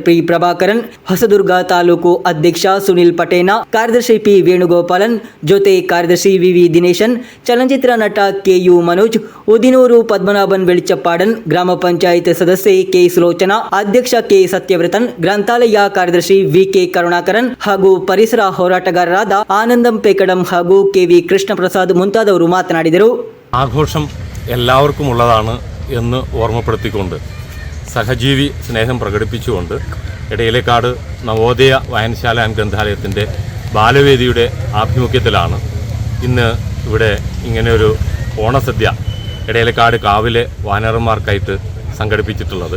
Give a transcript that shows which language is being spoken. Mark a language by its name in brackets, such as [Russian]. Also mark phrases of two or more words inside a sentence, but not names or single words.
[Kannada] ಪಿ ಪ್ರಭಾಕರನ್, ಹೊಸದುರ್ಗ ತಾಲೂಕು ಅಧ್ಯಕ್ಷ ಸುನಿಲ್ ಪಟೇನ, ಕಾರ್ಯದರ್ಶಿ ಪಿ ವೇಣುಗೋಪಾಲನ್, ಜೊತೆ ಕಾರ್ಯದರ್ಶಿ ವಿವಿ ದಿನೇಶನ್, ಚಲನಚಿತ್ರ ನಟ ಕೆಯು ಮನೋಜ್, ಉದಿನೂರು ಪದ್ಮನಾಭನ್ ವೆಳಿಚಪ್ಪಾಡನ್, ಗ್ರಾಮ ಪಂಚಾಯತ್ ಸದಸ್ಯೆ ಕೆ ಸುಲೋಚನಾ, ಅಧ್ಯಕ್ಷ ಕೆ ಸತ್ಯವ್ರತನ್, ಗ್ರಂಥಾಲಯ ಕಾರ್ಯದರ್ಶಿ ವಿಕೆ ಕರುಣಾಕರನ್ ಹಾಗೂ ಪರಿಸರ ಹೋರಾಟಗಾರರಾದ ആനന്ദം പേക്കടം ಹಾಗೂ ಕೆವಿ കൃഷ്ണപ്രസാദ് ಮುಂತಾದವರು മാതനാടിದರು. [Malayalam] ആഘോഷം എല്ലാവർക്കും ഉള്ളതാണ് എന്ന് ഓർമ്മപ്പെടുത്തിക്കൊണ്ട് സഹജീവി സ്നേഹം പ്രകടിപ്പിച്ചുകൊണ്ട് ഇടയിലേക്കാട് നവോദയ വായനശാല ആൻഡ് ഗ്രന്ഥാലയത്തിൻ്റെ ബാലവേദിയുടെ ആഭിമുഖ്യത്തിലാണ് ഇന്ന് ഇവിടെ ഇങ്ങനെയൊരു ഓണസദ്യ ഇടയിലേക്കാട് കാവിലെ വാനരന്മാർക്കായിട്ട് സംഘടിപ്പിച്ചിട്ടുള്ളത്.